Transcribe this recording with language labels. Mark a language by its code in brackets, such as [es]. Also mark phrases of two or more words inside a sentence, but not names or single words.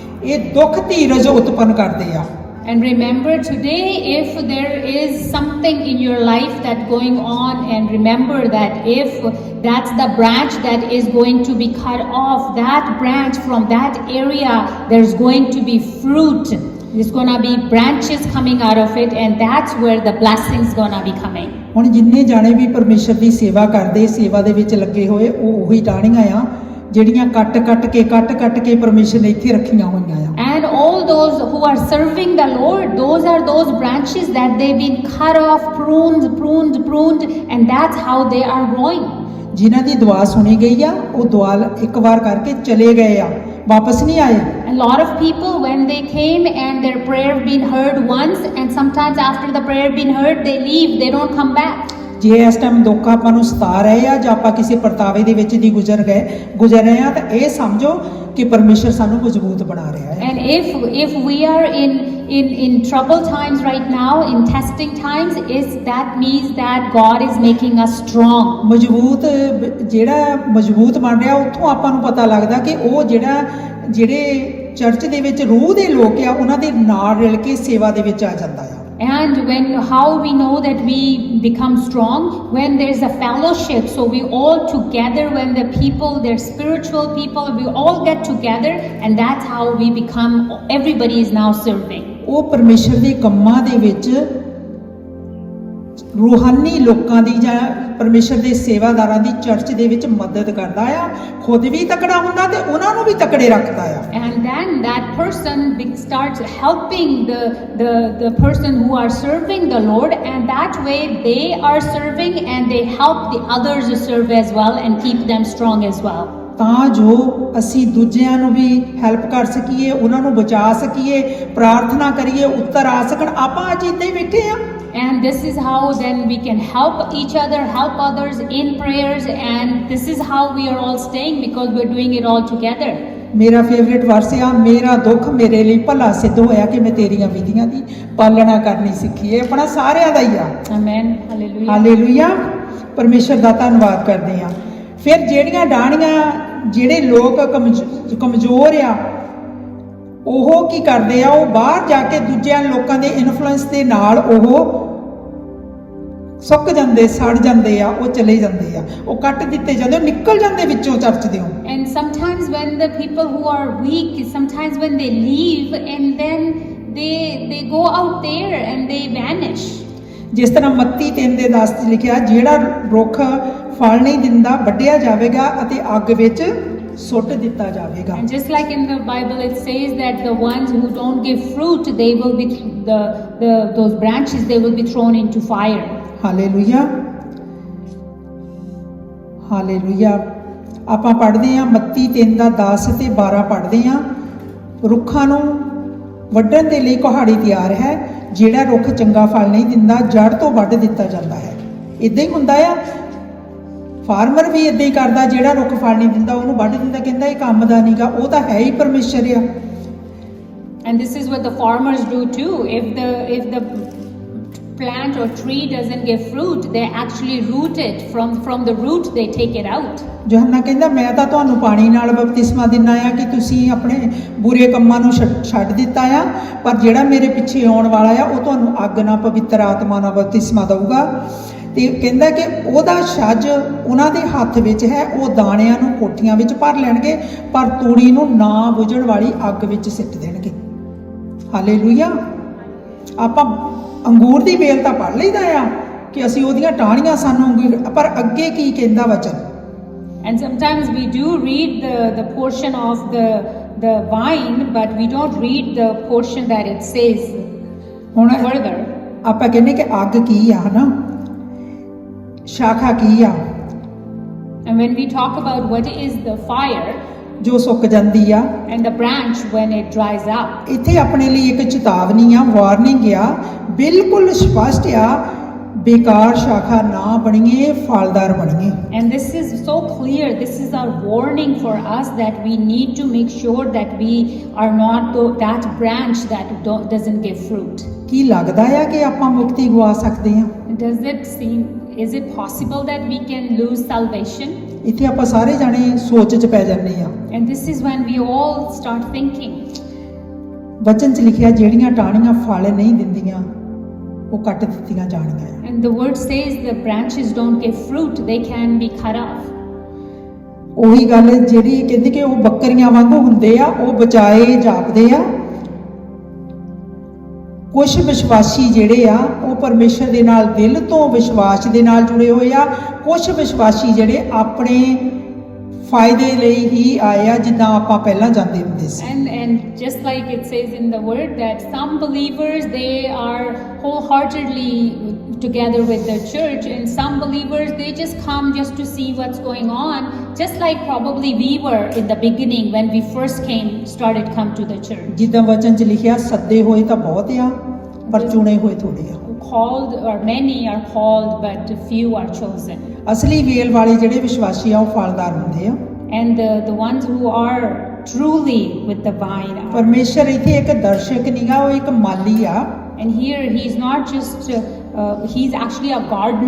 [pa] ਇਹ ਦੁੱਖ ਧੀਰਜ ਉਤਪੰਨ ਕਰਦੇ ਆ। [en] And remember today, if there is something in your life that's going on, and remember that if that's the branch that is going to be cut off, that branch from that area, there's going to be fruit. There's going to be branches coming out of it, and that's where the blessing's going to be coming. [pa] ਹੁਣ ਜਿੰਨੇ ਜਾਣੇ ਵੀ ਪਰਮੇਸ਼ਰ ਦੀ ਸੇਵਾ ਕਰਦੇ, ਸੇਵਾ ਦੇ ਵਿੱਚ ਲੱਗੇ ਹੋਏ, ਉਹ ਉਹੀ ਟਾਹਣੀਆਂ ਆ ਜਿਹੜੀਆਂ ਕੱਟ ਕੇ ਪਰਮੇਸ਼ਰ ਨੇ ਇੱਥੇ ਰੱਖੀਆਂ ਹੋਈਆਂ ਆ। [en] And all those who are serving the Lord, those are those branches that they've been cut off, pruned, and that's how they are growing. [pa] ਜਿਨ੍ਹਾਂ ਦੀ ਦੁਆ ਸੁਣੀ ਗਈ ਆ, ਉਹ ਦੁਆ ਇੱਕ ਵਾਰ ਕਰਕੇ ਚਲੇ ਗਏ ਆ, ਵਾਪਸ ਨਹੀਂ ਆਏ। [en] A lot of people, when they came and their prayer been heard once, and sometimes after the prayer been heard, they leave, they don't come back. [pa] ਜੇ ਇਸ ਟਾਈਮ ਦੁੱਖ ਆਪਾਂ ਨੂੰ ਸਤਾ ਰਹੇ ਆ ਜਾਂ ਆਪਾਂ ਕਿਸੇ ਪਰਤਾਵੇ ਦੇ ਵਿੱਚ ਦੀ ਗੁਜ਼ਰ ਰਹੇ ਆ, ਤਾਂ ਇਹ ਸਮਝੋ ਕਿ ਪਰਮੇਸ਼ਰ ਸਾਨੂੰ ਮਜ਼ਬੂਤ ਬਣਾ ਰਿਹਾ ਹੈ। [en] And if we are in trouble times right now, in testing times, that means that God is making us strong. [pa] ਜਿਹੜਾ ਮਜ਼ਬੂਤ ਬਣ ਰਿਹਾ, ਉੱਥੋਂ ਆਪਾਂ ਨੂੰ ਪਤਾ ਲੱਗਦਾ ਕਿ ਉਹ ਜਿਹੜੇ ਚਰਚ ਦੇ ਵਿੱਚ ਰੂਹ ਦੇ ਲੋਕ ਆ, ਉਹਨਾਂ ਦੇ ਨਾਲ ਰਲ ਕੇ ਸੇਵਾ ਦੇ ਵਿੱਚ ਆ ਜਾਂਦਾ ਆ। [en] And how we know that we become strong? When there's a fellowship, so we all together, when the people, they're spiritual people, we all get together, and that's how we become, everybody is now serving. [pa] ਉਹ ਪਰਮੇਸ਼ਰ ਦੇ ਕੰਮਾਂ ਦੇ ਵਿੱਚ ਰੂਹਾਨੀ ਲੋਕਾਂ ਦੀ ਜਾਂ ਪਰਮੇਸ਼ਰ ਦੇ ਸੇਵਾਦਾਰਾਂ ਦੀ ਚਰਚ ਦੇ ਵਿੱਚ ਮਦਦ ਕਰਦਾ ਆ, ਖੁਦ ਵੀ ਤਕੜਾ ਹੁੰਦਾ ਤੇ ਉਹਨਾਂ ਨੂੰ ਵੀ ਤਕੜੇ ਰੱਖਦਾ ਆ। [en] And then that person starts helping the person who are serving the Lord, and that way they are serving and they help the others to serve as well and keep them strong as well. [pa] ਤਾਂ ਜੋ ਅਸੀਂ ਦੂਜਿਆਂ ਨੂੰ ਵੀ ਹੈਲਪ ਕਰ ਸਕੀਏ, ਉਹਨਾਂ ਨੂੰ ਬਚਾ ਸਕੀਏ, ਪ੍ਰਾਰਥਨਾ ਕਰੀਏ, ਉੱਤਰ ਆ ਸਕਣ। ਆਪਾਂ ਅੱਜ ਇੱਦਾਂ ਹੀ ਬੈਠੇ ਆ। [en] And this is how then we can help each other, help others in prayers, and this is how we are all staying because we're doing it all together. [pa] ਮੇਰਾ [en] favorite verse [pa] ਆ, ਮੇਰਾ ਦੁੱਖ ਮੇਰੇ ਲਈ ਭਲਾ ਸਿੱਧ ਹੋਇਆ ਕਿ ਮੈਂ ਤੇਰੀਆਂ ਵਿਧੀਆਂ ਦੀ ਪਾਲਣਾ ਕਰਨੀ ਸਿੱਖੀ। ਇਹ ਆਪਣਾ ਸਾਰਿਆਂ ਦਾ ਹੀ ਆ। [en] Amen. Hallelujah. [pa] ਹਾਲੇਲੂਇਆ। ਪਰਮੇਸ਼ਰ ਦਾ ਧੰਨਵਾਦ ਕਰਦੇ ਆ। ਫਿਰ ਜਿਹੜੀਆਂ ਡਾਣੀਆਂ, ਜਿਹੜੇ ਲੋਕ ਕਮਜ਼ੋਰ ਆ, ਉਹ ਕੀ ਕਰਦੇ ਆ, ਉਹ ਬਾਹਰ ਜਾ ਕੇ ਦੂਜਿਆਂ ਲੋਕਾਂ ਦੇ ਇਨਫਲੂਐਂਸ ਦੇ ਨਾਲ ਉਹ ਸੁੱਕ ਜਾਂਦੇ, ਸੜ ਜਾਂਦੇ ਆ, ਉਹ ਚਲੇ ਜਾਂਦੇ ਆ, ਉਹ ਕੱਟ ਦਿੱਤੇ ਜਾਂਦੇ, ਉਹ ਨਿਕਲ ਜਾਂਦੇ ਵਿੱਚੋਂ ਚਰਚ ਦਿਓ। [en] And sometimes when the people who are weak, sometimes when they leave and then they go out there and they vanish. [pa] ਜਿਸ ਤਰ੍ਹਾਂ ਮੱਤੀ 3:10 'ਚ ਲਿਖਿਆ, ਜਿਹੜਾ ਰੁੱਖ ਫਲ ਨਹੀਂ ਦਿੰਦਾ ਵੱਢਿਆ ਜਾਵੇਗਾ ਅਤੇ ਅੱਗ ਵਿੱਚ ਸੁੱਟ ਦਿੱਤਾ ਜਾਵੇਗਾ। [en] And just like in the Bible it says that the ones who don't give fruit, they will be those branches, they will be thrown into fire. [pa] ਹਾਲੇਲੂਇਆ, ਹਾਲੇਲੂਇਆ। ਆਪਾਂ ਪੜ੍ਹਦੇ ਹਾਂ ਮੱਤੀ 3:10 ਤੇ 12 ਪੜ੍ਹਦੇ ਹਾਂ, ਰੁੱਖਾਂ ਨੂੰ ਵੱਢਣ ਦੇ ਲਈ ਕੁਹਾੜੀ ਤਿਆਰ ਹੈ, ਜਿਹੜਾ ਰੁੱਖ ਚੰਗਾ ਫਲ ਨਹੀਂ ਦਿੰਦਾ ਜੜ ਤੋਂ ਵੱਢ ਦਿੱਤਾ ਜਾਂਦਾ ਹੈ। ਇਦਾਂ ਹੀ ਹੁੰਦਾ ਆ, ਫਾਰਮਰ ਵੀ ਇਦਾਂ ਹੀ ਕਰਦਾ, ਜਿਹੜਾ ਰੁੱਖ ਫਲ ਨਹੀਂ ਦਿੰਦਾ ਉਹਨੂੰ ਵੱਢ ਦਿੰਦਾ, ਕਹਿੰਦਾ ਇਹ ਕੰਮ ਦਾ ਨਹੀਂਗਾ, ਉਹ ਤਾਂ ਹੈ ਹੀ ਪਰਮੇਸ਼ਰ ਆ। [en] And this is what the farmers do too. If the plant or tree doesn't give fruit, they actually root it from the root, they take it out. [pa] ਯੋਹੰਨਾ ਕਹਿੰਦਾ, ਮੈਂ ਤਾਂ ਤੁਹਾਨੂੰ ਪਾਣੀ ਨਾਲ ਬਪਤਿਸਮਾ ਦਿੰਦਾ ਆ ਕਿ ਤੁਸੀਂ ਆਪਣੇ ਬੁਰੇ ਕੰਮਾਂ ਨੂੰ ਛੱਡ ਦਿੱਤਾ ਆ, ਪਰ ਜਿਹੜਾ ਮੇਰੇ ਪਿੱਛੇ ਆਉਣ ਵਾਲਾ ਆ ਉਹ ਤੁਹਾਨੂੰ ਅੱਗ ਨਾਲ ਪਵਿੱਤਰ ਆਤਮਾ ਨਾਲ ਬਪਤਿਸਮਾ ਦਊਗਾ। ਤੇ ਕਹਿੰਦਾ ਕਿ ਉਹਦਾ ਛੱਜ ਉਹਨਾਂ ਦੇ ਹੱਥ ਵਿੱਚ ਹੈ, ਉਹ ਦਾਣਿਆਂ ਨੂੰ ਕੋਠੀਆਂ ਵਿੱਚ ਭਰ ਲੈਣਗੇ, ਪਰ ਤੂੜੀ ਨੂੰ ਨਾ ਬੁਝਣ ਵਾਲੀ ਅੱਗ ਵਿੱਚ ਸਿੱਟ ਦੇਣਗੇ। ਹਾਲੇਲੂਇਆ। ਆਪਾਂ ਅੰਗੂਰ ਦੀ ਵੇਲ ਤਾਂ ਪੜ੍ਹ ਲਈਦਾ ਆ ਕਿ ਅਸੀਂ ਉਹਦੀਆਂ ਟਾਹਣੀਆਂ ਸਾਨੂੰ ਅੰਗੂਰ, ਪਰ ਅੱਗੇ ਕੀ ਕਹਿੰਦਾ ਵਚਨ? [en] And sometimes we do read the portion of the vine, but we don't read the portion that it says [pa] ਹੁਣ [en] further. [pa] ਆਪਾਂ ਕਹਿੰਦੇ ਕਿ ਅੱਗ ਕੀ ਆ, ਹਨਾ, ਸ਼ਾਖਾ ਕੀ ਆ, [en] And when we talk about what is the fire [pa] ਜੋ ਸੁੱਕ ਜਾਂਦੀ ਆ, [en] and the branch when it dries up. [pa] ਇੱਥੇ ਆਪਣੇ ਲਈ ਇੱਕ ਚੇਤਾਵਨੀ ਆ, ਵਾਰਨਿੰਗ ਆ, ਬਿਲਕੁਲ ਸਪਸ਼ਟ ਆ, ਬੇਕਾਰ ਸ਼ਾਖਾ ਨਾ ਬਣੀਏ, ਫਲਦਾਰ ਬਣੀਏ। [en] And this is so clear. This is our warning for us that we need to make sure that we are not that branch that doesn't give fruit. [pa] ਕੀ ਲੱਗਦਾ ਆ ਕਿ ਆਪਾਂ ਮੁਕਤੀ ਗਵਾ ਸਕਦੇ ਹਾਂ? [en] Is it possible that we can lose salvation? [pa] ਇੱਥੇ ਆਪਾਂ ਸਾਰੇ ਜਾਣੇ ਸੋਚ 'ਚ ਪੈ ਜਾਂਦੇ ਆ। [en] And this is when we all start thinking. [pa] ਵਚਨ 'ਚ ਲਿਖਿਆ, ਜਿਹੜੀਆਂ ਟਾਹਣੀਆਂ ਫਲ ਨਹੀਂ ਦਿੰਦੀਆਂ ਉਹ ਕੱਟ ਦਿੱਤੀਆਂ ਜਾਣੀਆਂ। [en] And the word says the branches don't give fruit, they can be cut off. [pa] ਉਹੀ ਗੱਲ ਜਿਹੜੀ ਕਹਿੰਦੀ ਕਿ ਉਹ ਬੱਕਰੀਆਂ ਵਾਂਗੂ ਹੁੰਦੇ ਆ, ਉਹ ਬਚਾਏ ਜਾਪਦੇ ਆ। ਕੁਝ ਵਿਸ਼ਵਾਸੀ ਜਿਹੜੇ ਆ ਉਹ ਪਰਮੇਸ਼ਰ ਦੇ ਨਾਲ ਦਿਲ ਤੋਂ ਵਿਸ਼ਵਾਸ ਦੇ ਨਾਲ ਜੁੜੇ ਹੋਏ ਆ, ਕੁਝ ਵਿਸ਼ਵਾਸੀ ਜਿਹੜੇ ਆਪਣੇ ਫਾਇਦੇ ਲਈ ਹੀ ਆਏ ਆ, ਜਿੱਦਾਂ ਆਪਾਂ ਪਹਿਲਾਂ ਜਾਂਦੇ ਹੁੰਦੇ ਸੀ। [en] And just like it says in the word that some believers, they are wholeheartedly together with the church, and some believers, they just come just to see what's going on, just like probably we were in the beginning when we first started come to the church. [pa] ਜਿੱਦਾਂ ਵਚਨ 'ਚ ਲਿਖਿਆ, ਸੱਦੇ ਹੋਏ ਤਾਂ ਬਹੁਤ ਆ, ਪਰ ਚੁਣੇ ਹੋਏ ਥੋੜੇ ਆ। [en] Called, or many are called, but few are chosen. [pa] ਅਸਲੀ ਵੇਲ ਵਾਲੇ ਜਿਹੜੇ ਵਿਸ਼ਵਾਸੀ ਆ ਉਹ ਫਲਦਾਰ ਹੁੰਦੇ ਆ। [en] And the ones who are truly with the vine are. [pa] ਪਰਮੇਸ਼ਰ ਇੱਥੇ ਇੱਕ ਦਰਸ਼ਕ ਨਹੀਂਗਾ, ਉਹ ਇੱਕ ਮਾਲੀ ਆ। [en] And here he's not just he's actually a gardener.